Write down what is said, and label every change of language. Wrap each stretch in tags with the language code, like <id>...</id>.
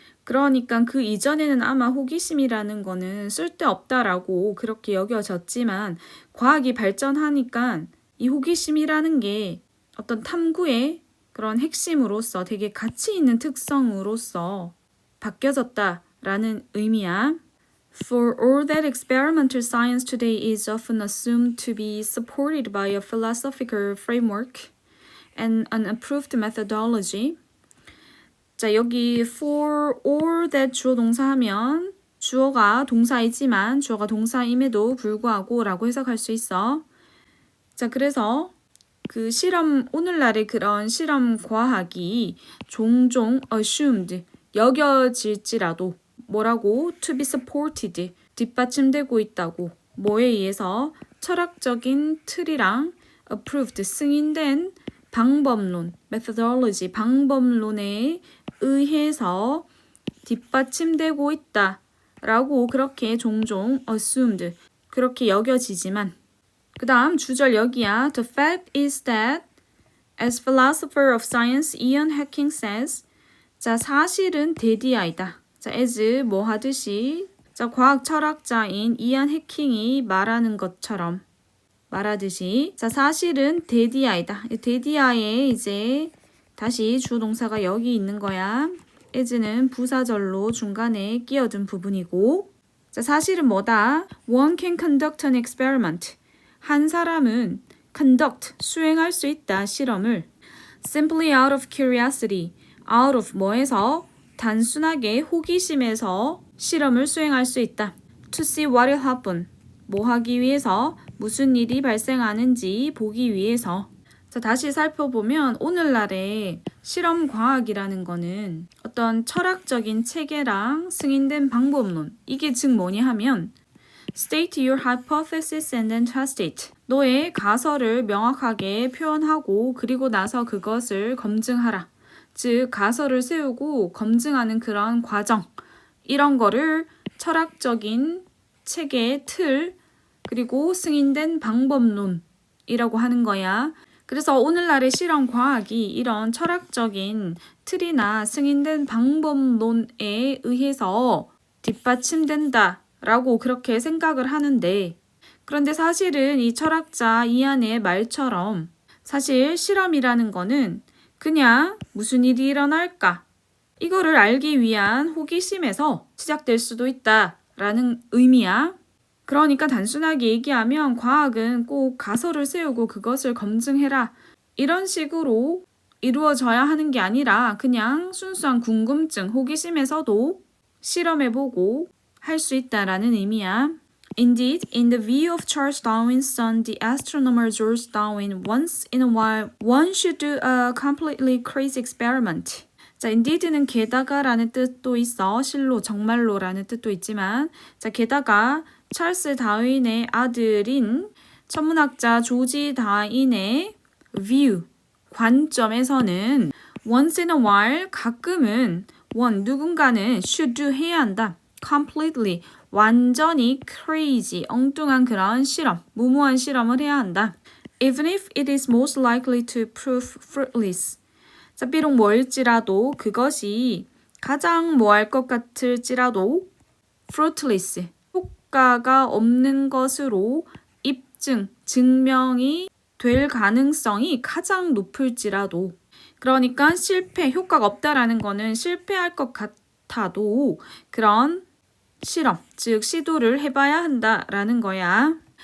<ko>그러니까 그 이전에는 아마 호기심이라는 거는 쓸데없다라고 그렇게 여겨졌지만 과학이 발전하니까 이 호기심이라는 게 어떤 탐구의 그런 핵심으로서 되게 가치 있는 특성으로서 바뀌어졌다라는 의미야.</ko> <en>For all that experimental science today is often assumed to be supported by a philosophical framework and an approved methodology.</en> <ko>자, 여기</ko> <en>for all that</en> <ko>주어 동사하면 주어가 동사이지만 주어가 동사임에도 불구하고 라고 해석할 수 있어. 자, 그래서 그 실험, 오늘날의 그런 실험 과학이 종종 assumed, 여겨질지라도 뭐라고?</ko> <en>to be supported,</en> <ko>뒷받침되고 있다고. 뭐에 의해서? 철학적인 틀이랑 approved, 승인된 방법론, methodology, 방법론에 의해서 뒷받침되고 있다 라고 그렇게 종종 assumed, 그렇게 여겨지지만 그 다음 주절 여기야.</ko> <en>The fact is that as philosopher of science Ian Hacking says,</en> <ko>자, 사실은 대디아이다. 자, as 뭐 하듯이 자, 과학 철학자인 이안 해킹이 말하는 것처럼 말하듯이. 자, 사실은 데디아이다. 데디아에 이제 다시 주동사가 여기 있는 거야. as는 부사절로 중간에 끼어든 부분이고. 자, 사실은 뭐다?</ko> <en>One can conduct an experiment.</en> <ko>한 사람은 conduct, 수행할 수 있다, 실험을.</ko> <en>Simply out of curiosity. out of</en> <ko>뭐에서? 단순하게 호기심에서 실험을 수행할 수 있다.</ko> <en>To see what will happen.</en> <ko>뭐 하기 위해서? 무슨 일이 발생하는지 보기 위해서. 자, 다시 살펴보면 오늘날의 실험 과학이라는 거는 어떤 철학적인 체계랑 승인된 방법론. 이게 즉 뭐냐 하면</ko> <en>State your hypothesis and then test it.</en> <ko>너의 가설을 명확하게 표현하고 그리고 나서 그것을 검증하라. 즉 가설을 세우고 검증하는 그런 과정. 이런 거를 철학적인 체계의 틀 그리고 승인된 방법론이라고 하는 거야. 그래서 오늘날의 실험 과학이 이런 철학적인 틀이나 승인된 방법론에 의해서 뒷받침된다 라고 그렇게 생각을 하는데, 그런데 사실은 이 철학자 이안의 말처럼 사실 실험이라는 거는 그냥 무슨 일이 일어날까? 이거를 알기 위한 호기심에서 시작될 수도 있다라는 의미야. 그러니까 단순하게 얘기하면 과학은 꼭 가설을 세우고 그것을 검증해라. 이런 식으로 이루어져야 하는 게 아니라 그냥 순수한 궁금증, 호기심에서도 실험해보고 할 수 있다라는 의미야.</ko> <en>Indeed, in the view of Charles Darwin's son, the astronomer George Darwin, once in a while, one should do a completely crazy experiment.</en> <ko>자, indeed는 게다가라는 뜻도 있어. 실로, 정말로라는 뜻도 있지만, 자, 게다가 찰스 다윈의 아들인 천문학자 조지 다윈의 view, 관점에서는</ko> <en>once in a while,</en> <ko>가끔은 누군가는</ko> <en>should do</en> <ko>해야 한다. completely, 완전히 crazy, 엉뚱한 그런 실험, 무모한 실험을 해야 한다.</ko> <en>Even if it is most likely to prove fruitless.</en> <ko>자, 비록 뭐일지라도 그것이 가장 뭐할 것 같을지라도 fruitless, 효과가 없는 것으로 입증, 증명이 될 가능성이 가장 높을지라도, 그러니까 실패, 효과가 없다라는 거는 실패할 것 같아도 그런 실험, 즉 시도를 해봐야 한다라는 거야.</ko>